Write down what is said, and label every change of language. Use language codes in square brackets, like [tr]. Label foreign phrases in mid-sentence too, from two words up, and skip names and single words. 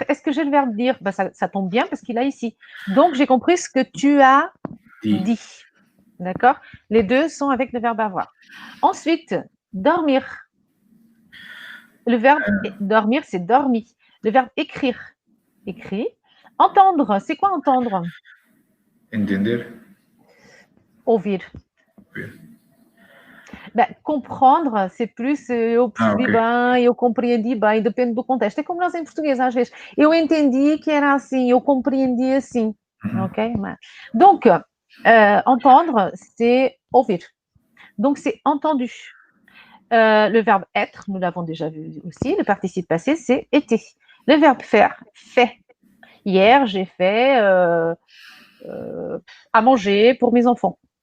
[fr] Est-ce que j'ai le verbe dire? Ben, ça tombe bien parce qu'il a ici. Donc j'ai compris ce que tu as dit. D'accord? Les deux sont avec le verbe avoir. Ensuite, dormir. Le verbe dormir, c'est dormi. Le verbe écrire. Écrit. Entendre. C'est quoi entendre? [pt] Entender. Ouvir. Ouvir. Ben, comprendre, c'est plus eu percebi bem, eu compreendi bem, depende do contexto. É como nós em português, às vezes. Eu entendi que era assim, eu compreendi assim. Ok? [fr] Donc, entendre, c'est ouvir. Donc, c'est entendu. Le verbe être, nous l'avons déjà vu aussi. Le participe passé, c'est été. Le verbe faire, fait. Hier, j'ai fait à manger pour mes enfants.